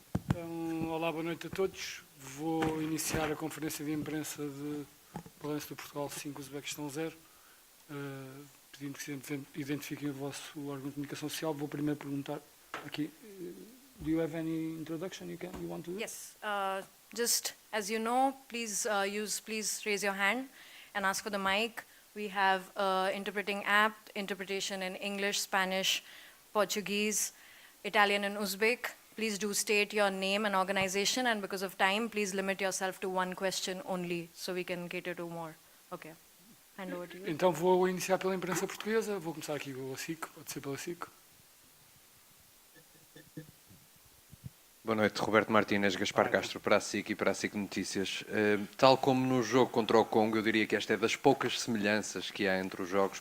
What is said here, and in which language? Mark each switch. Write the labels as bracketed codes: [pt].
[pt] Então, olá, boa noite a todos. Vou iniciar a conferência de imprensa de balanço do Portugal 5, Uzbequistão 0, pedindo que se identifiquem o vosso órgão de comunicação social. Vou primeiro perguntar aqui, [en] do you have any introduction you want to do? Yes, just as you know, please raise your hand and ask for the mic. We have interpreting app, interpretation in English, Spanish, Portuguese, Italian and Uzbek. Please do state your name and organization, and because of time, please limit yourself to one question only, so we can cater to more. Okay, hand over to you. [pt] Então vou iniciar pela imprensa portuguesa. Vou começar aqui pela SIC, pode ser pela SIC. Boa noite, Roberto Martínez, Gaspar Castro para a SIC e para a SIC Notícias. Tal como no jogo contra o Congo, eu diria que esta é das poucas semelhanças que há entre os jogos.